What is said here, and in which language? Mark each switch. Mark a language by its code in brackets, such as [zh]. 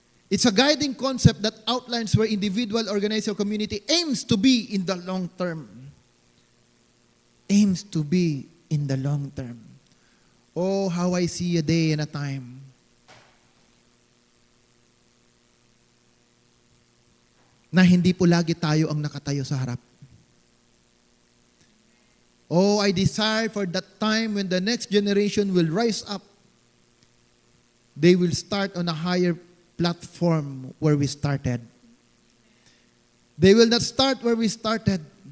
[en] It's a guiding concept that outlines where individual, organization, or community aims to be in the long term. Aims to be in the long term. Oh, how I see a day and a time. [tl] Na hindi po lagi tayo ang nakatayo sa harap. [en] Oh, I desire for that time when the next generation will rise up. They will start on a higher platform where we started. They will not start where we started.